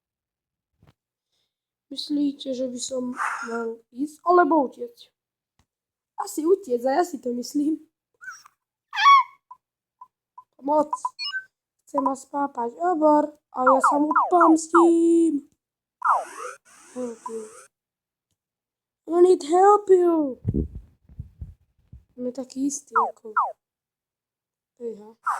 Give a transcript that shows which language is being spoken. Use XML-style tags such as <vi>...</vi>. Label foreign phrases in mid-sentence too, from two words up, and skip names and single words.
<sk>Myslíte, že by som mal ísť, alebo utiecť? Asi utiecť, a ja si to myslím. Pomoc. Chce ma spápať obor a ja sa mu pomstím.</sk> <en>Help you. I need help you.</en> <sk>On je taký istý ako... Ejha.</sk>